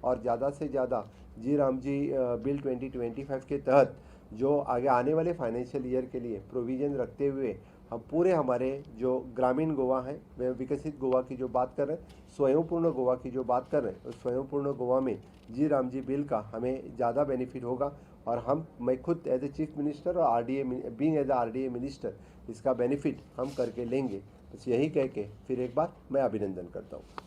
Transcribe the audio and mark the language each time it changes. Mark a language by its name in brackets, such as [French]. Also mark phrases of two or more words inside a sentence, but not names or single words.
[Hindi] और ज़्यादा से ज़्यादा जी राम जी बिल 2025 के तहत जो आगे आने वाले [English] financial year [Hindi] के लिए प्रोविज़न रखते हुए हम पूरे हमारे जो ग्रामीण गोवा हैं, वे विकसित गोवा की जो बात कर रहे हैं, स्वयंपूर्ण गोवा की जो बात कर रहे हैं, उस स्वयंपूर्ण गोवा में जी राम जी बिल का हमें ज़्यादा बेनिफिट होगा. और मैं खुद [English] as a chief minister [Hindi] और RDA [English] being as RDA minister [Hindi] इसका बेनिफिट हम करके लेंगे. बस यही कह के फिर एक बार मैं अभिनंदन करता हूँ.